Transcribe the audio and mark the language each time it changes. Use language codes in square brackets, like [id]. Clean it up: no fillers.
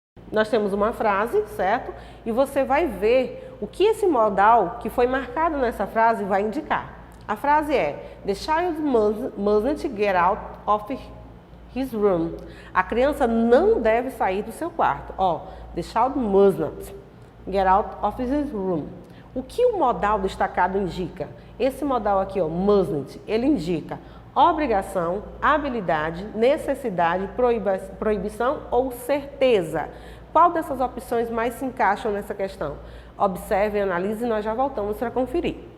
[pt] Nós temos uma frase, certo? E você vai ver o que esse modal que foi marcado nessa frase vai indicar. A frase é: [en] The child mustn't get out of his room. [pt] A criança não deve sair do seu quarto. [en] Ó, the child mustn't get out of his room. [pt] O que o modal destacado indica? Esse modal aqui, ó, mustn't, ele indica obrigação, habilidade, necessidade, proibição ou certeza. Qual dessas opções mais se encaixam nessa questão? Observe, analise e nós já voltamos para conferir.